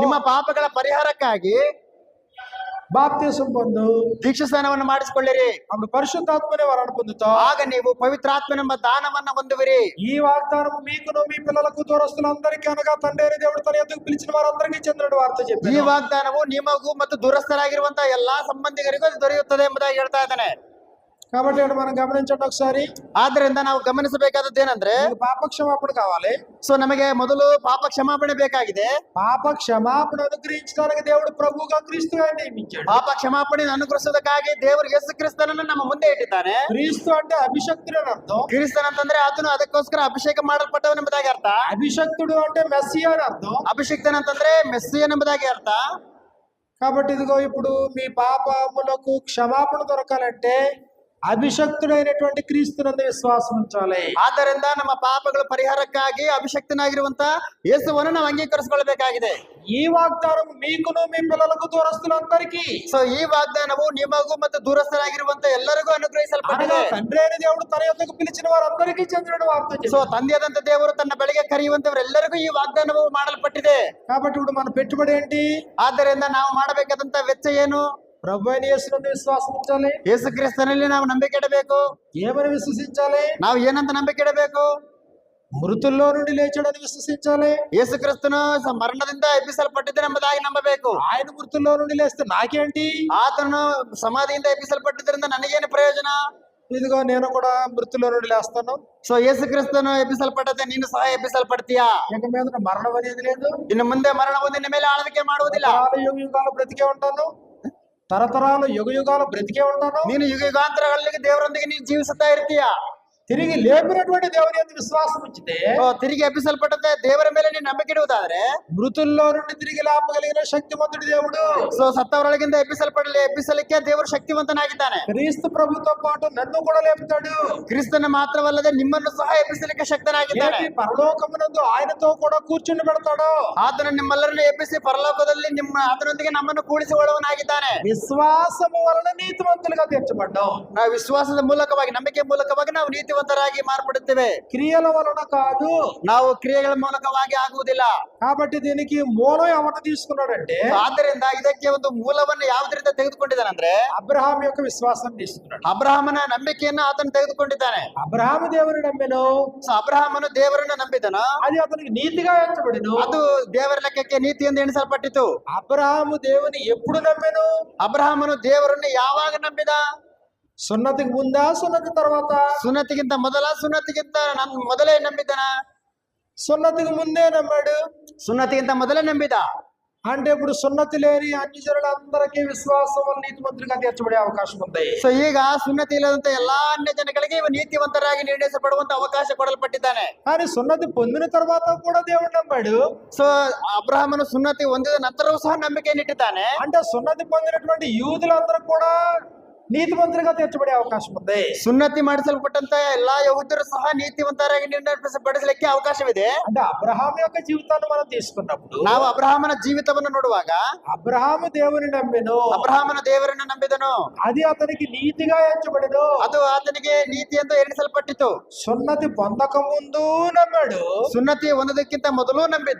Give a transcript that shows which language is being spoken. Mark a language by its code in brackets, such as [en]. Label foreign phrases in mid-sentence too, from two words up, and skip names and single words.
[kn] ನಿಮ್ಮ ಪಾಪಗಳ ಪರಿಹಾರಕ್ಕಾಗಿ [te] బాప్తిసం పొందు, [kn] ದೀಕ್ಷಾ ಸ್ನಾನವನ್ನು ಮಾಡಿಸಿಕೊಳ್ಳಿರಿ. [te] అప్పుడు పరిశుద్ధాత్మనే వరాన్ని పొందుతావు. [kn] ಆಗ ನೀವು ಪವಿತ್ರಾತ್ಮನೆಂಬ ದಾನವನ್ನ ಹೊಂದುವಿರಿ. [te] ఈ వాగ్దానం మీకును మీ పిల్లలకు దూరస్తులందరికీ అనగా తండ్రి అయిన దేవుడు తన ఎదుగు పిలిచిన వారందరికీ చెందిన వార్త చెప్పి [kn] ಈ ವಾಗ್ದಾನವು ನಿಮಗೂ ಮತ್ತು ದೂರಸ್ಥರಾಗಿರುವಂತಹ ಎಲ್ಲಾ ಸಂಬಂಧಿಗರಿಗೂ ಅದು ದೊರೆಯುತ್ತದೆ ಎಂಬುದಾಗಿ ಹೇಳ್ತಾ ಇದ್ದಾನೆ. [te] కాబట్టి ఇక్కడ మనం గమనించండి ఒకసారి. [kn] ಆದ್ರಿಂದ ನಾವು ಗಮನಿಸಬೇಕಾದದ್ದು ಏನಂದ್ರೆ, [te] పాప క్షమాపణ కావాలి. [kn] ಸೊ ನಮಗೆ ಮೊದಲು ಪಾಪ ಕ್ಷಮಾಪಣೆ ಬೇಕಾಗಿದೆ. [te] పాప క్షమాపణ అనుగ్రహించడానికి దేవుడు ప్రభువుగా క్రీస్తుగా నియమించాడు. [kn] ಪಾಪ ಕ್ಷಮಾಪಣೆಯನ್ನು ಅನುಗ್ರಹಿಸುವುದಕ್ಕಾಗಿ ದೇವರು ಯೇಸು ಕ್ರಿಸ್ತನನ್ನು ನಮ್ಮ ಮುಂದೆ ಇಟ್ಟಿದ್ದಾನೆ. [te] క్రీస్తు అంటే అభిషక్తుడు అని అర్థం. [kn] ಕ್ರಿಸ್ತನ್ ಅಂತಂದ್ರೆ ಆತನು ಅದಕ್ಕೋಸ್ಕರ ಅಭಿಷೇಕ ಮಾಡಲ್ಪಟ್ಟವನೆಂಬುದಾಗಿ ಅರ್ಥ. [te] అభిషక్తుడు అంటే మెస్సియా అని అర్థం. [kn] ಅಭಿಷಿಕ್ತನ ಅಂತಂದ್ರೆ ಮೆಸ್ಸಿಯನ್ ಎಂಬುದಾಗಿ ಅರ್ಥ. [te] కాబట్టి ఇదిగో ఇప్పుడు మీ పాపములకు క్షమాపణ దొరకాలంటే ಅಭಿಷಕ್ತುಡೈನటువంటి [kn] ಕ್ರಿಸ್ತನಲ್ಲಿ ವಿಶ್ವಾಸ [te] ఉంచాలి. [kn] ಆದ್ದರಿಂದ ನಮ್ಮ ಪಾಪಗಳ ಪರಿಹಾರಕ್ಕಾಗಿ ಅಭಿಷಕ್ತನಾಗಿರುವಂತ ಯೇಸುವನ್ನು ನಾವು ಅಂಗೀಕರಿಸಿಕೊಳ್ಳಬೇಕಾಗಿದೆ. ಈ ವಾಗ್ದಾನವು [te] మీకును మీ పిల్లలకు దూరస్తులందరికీ [kn] ಸೊ ಈ ವಾಗ್ದಾನವು ನಿಮಗೂ ಮತ್ತು ದೂರಸ್ಥರಾಗಿರುವಂತ ಎಲ್ಲರಿಗೂ ಅನುಗ್ರಹಿಸಲ್ಪಟ್ಟಿದೆ. [te] తండ్రి అయిన దేవుడు తన యొద్దకు పిలిచిన వారందరికీ చెందిన వార్త. [kn] ಸೊ ತಂದೆಯಾದಂತ ದೇವರು ತನ್ನ ಬಳಿಗೆ ಕರೆಯುವಂತವರೆಲ್ಲರಿಗೂ ಈ ವಾಗ್ದಾನವು ಮಾಡಲ್ಪಟ್ಟಿದೆ. [te] కాబట్టి ఇప్పుడు మన పెట్టుబడి ఏంటి? [kn] ಆದ್ದರಿಂದ ನಾವು ಮಾಡಬೇಕಾದಂತ ವೆಚ್ಚ ಏನು? [te] ప్రభు అయిన యేసునందు విశ్వాసం ఉంచాలి. [kn] ಯೇಸು ಕ್ರಿಸ್ತನಲ್ಲಿ ನಾವು ನಂಬಿಕೆ ಇಡಬೇಕು. [te] ఏమని విశ్వసించాలి? [kn] ನಾವು ಏನಂತ ನಂಬಿಕೆ ಇಡಬೇಕು? [te] ಮೃತುల్లో నుండి లేచాడని విశ్వసించాలి. [kn] ಯೇಸು ಕ್ರಿಸ್ತನು ಮರಣದಿಂದ ಎಬ್ಬಿಸಲ್ಪಟ್ಟಿದ್ದನೆಂಬುದಾಗಿ ನಂಬಬೇಕು. [te] ఆయన మృతుల్లో నుండి లేస్తే నాకేంటి? [kn] ಆತನು ಸಮಾಧಿಯಿಂದ ಎಬ್ಬಿಸಲ್ಪಟ್ಟಿದ್ದರಿಂದ ನನಗೇನು ಪ್ರಯೋಜನ? [te] ఇదిగో నేను కూడా మృతుల్లో నుండి లేస్తాను. [kn] ಸೊ ಯೇಸು ಕ್ರಿಸ್ತನು ಎಬ್ಬಿಸಲ್ಪಟ್ಟಂತೆ ನೀನು ಸಹ ಎಬ್ಬಿಸಲ್ಪಡ್ತೀಯಾ? [te] ఇక మీద మరణం అనేది లేదు. [kn] ಇನ್ನು ಮುಂದೆ ಮರಣವು ನಿನ್ನ ಮೇಲೆ ಆಳ್ವಿಕೆ ಮಾಡುವುದಿಲ್ಲ. [te] యుగ యుగాలు బ్రతికే ఉంటాను. తరతరాలు యుగ యుగాలు బ్రతికే ఉంటాను. [kn] ನೀನು ಯುಗ ಯುಗಾಂತರಗಳಿಗೆ ದೇವರೊಂದಿಗೆ ನೀನು ಜೀವಿಸುತ್ತಾ ಇರ್ತೀಯಾ. [te] తిరిగి లేపినటువంటి దేవుని యందు విశ్వాసం ఉంచితే, [kn] ತಿರುಗಿ ಎಬ್ಬಿಸಲ್ಪಟ್ಟಂತೆ ದೇವರ ಮೇಲೆ ನೀನು ನಂಬಿಕೆ ಇಡುವುದಾದ್ರೆ, [te] మృతుల్లో నుండి తిరిగి లేపగలిగిన శక్తిమంతుడి దేవుడు, [kn] ಸೊ ಸತ್ತವರೊಳಗಿಂದ ಎಬ್ಬಿಸಲಿಕ್ಕೆ ದೇವರು ಶಕ್ತಿವಂತನಾಗಿದ್ದಾನೆ. [te] క్రీస్తు ప్రభుతో పాటు నన్ను కూడా లేపుతాడు. [kn] ಕ್ರಿಸ್ತನ ಮಾತ್ರವಲ್ಲದೆ ನಿಮ್ಮನ್ನು ಸಹ ಎಬ್ಬಿಸಲಿಕ್ಕೆ ಶಕ್ತನಾಗಿದ್ದಾನೆ. [te] లేపి పరలోకమునందు ఆయనతో కూడా కూర్చుని పెడతాడు. [kn] ಆತನು ನಿಮ್ಮೆಲ್ಲರನ್ನು ಎಬ್ಬಿಸಿ ಪರಲೋಕದಲ್ಲಿ ಆತನೊಂದಿಗೆ ನಮ್ಮನ್ನು ಕೂಡಿಸುವವನಾಗಿದ್ದಾನೆ. [te] విశ్వాసము వలన నీతిమంతులుగా తీర్చబడ్డాం. [kn] ನಾವು ವಿಶ್ವಾಸದ ಮೂಲಕವಾಗಿ, ನಂಬಿಕೆ ಮೂಲಕವಾಗಿ ನಾವು ನೀತಿವಂತರಾಗಿ ಮಾರ್ಪಡುತ್ತೇವೆ. [te] క్రియల వలన కాదు. [kn] ನಾವು ಕ್ರಿಯೆಗಳ ಮೂಲಕವಾಗಿ ಆಗುವುದಿಲ್ಲ. [te] కాబట్టి దీనికి మూలం ఎవరు తీసుకున్నాడంటే, [kn] ಆದ್ದರಿಂದ ಇದಕ್ಕೆ ಒಂದು ಮೂಲವನ್ನು ಯಾವುದರಿಂದ ತೆಗೆದುಕೊಂಡಿದ್ದಾನಂದ್ರೆ [te] అబ్రహాం యొక్క విశ్వాసం తీసుకున్నాడు. [kn] ಅಬ್ರಹಾಮನ ನಂಬಿಕೆಯನ್ನು ಆತನು ತೆಗೆದುಕೊಂಡಿದ್ದಾನೆ. [te] అబ్రహాము దేవుని నమ్మెను. [kn] ಸೊ ಅಬ್ರಹಾಮನು ದೇವರನ್ನು ನಂಬಿದನು, [te] అది అతనికి నీతిగా ఎంచబడిను. [kn] ಅದು ದೇವರ ಲೆಕ್ಕಕ್ಕೆ ನೀತಿ ಎಂದು ಎಣಿಸಲ್ಪಟ್ಟಿತು. [te] అబ్రహాము దేవుని ఎప్పుడు నమ్మెను? [kn] ಅಬ್ರಹಾಮನು ದೇವರನ್ನು ಯಾವಾಗ ನಂಬಿದ? [te] సున్నతికి ముందా, సున్నతి తర్వాత? [kn] ಸುನ್ನತಿಗಿಂತ ಮೊದಲ, ಸುನ್ನತಿಗಿಂತ ಮೊದಲೇ ನಂಬಿದನ? [te] సున్నతికి ముందే నమ్మాడు. [kn] ಸುನ್ನತಿಗಿಂತ ಮೊದಲೇ ನಂಬಿದ. [te] అంటే ఇప్పుడు సున్నతి లేని అన్ని జనులందరికీ విశ్వాసం వల్ల నీతిమంతులుగా తీర్చబడే అవకాశం ఉంది. [kn] ಸೊ ಈಗ ಸುನ್ನತಿ ಇಲ್ಲದಂತ ಎಲ್ಲಾ ಅನ್ಯ ಜನಗಳಿಗೆ ಇವ ನೀತಿವಂತರಾಗಿ ನಿರ್ಣಯಿಸಪಡುವಂತ ಅವಕಾಶ ಕೊಡಲ್ಪಟ್ಟಿದ್ದಾನೆ. [te] కానీ సున్నతి పొందిన తర్వాత కూడా దేవుడు నమ్మాడు. [kn] ಸೊ ಅಬ್ರಹಾಮನು ಸುನ್ನತಿ ಹೊಂದಿದ ನಂತರವೂ ಸಹ ನಂಬಿಕೆಯನ್ನು ಇಟ್ಟಿದ್ದಾನೆ. [te] అంటే సున్నతి పొందినటువంటి యూదులందరూ కూడా నీతిమంతులుగా తీర్చబడే అవకాశం ఉంది. [kn] ಸುನ್ನತಿ ಮಾಡಿಸಲ್ಪಟ್ಟಂತ ಎಲ್ಲಾ ಯಹೂದ್ಯರು ಸಹ ನೀತಿವಂತರಾಗಿ ನಿರ್ಣಯಿಸಪಡಿಸಲಿಕ್ಕೆ ಅವಕಾಶವಿದೆ. [te] అంటే అబ్రహాం యొక్క జీవితాన్ని మనం తీసుకున్నప్పుడు, [kn] ನಾವು ಅಬ್ರಹಾಮನ ಜೀವಿತವನ್ನು ನೋಡುವಾಗ, [te] అబ్రహాము దేవుని నమ్మెను. [kn] ಅಬ್ರಹಾಮನ ದೇವರನ್ನು ನಂಬಿದನು, [te] అది అతనికి నీతిగా ఎంచబడెను. [kn] ಅದು ಆತನಿಗೆ ನೀತಿ ಎಂದು ಎಣಿಸಲ್ಪಟ್ಟಿತು. [te] సున్నతి పొందక ముందు నమ్మాడు. [kn] ಸುನ್ನತಿ ಹೊಂದೋದಕ್ಕಿಂತ ಮೊದಲು ನಂಬಿದ್ದ,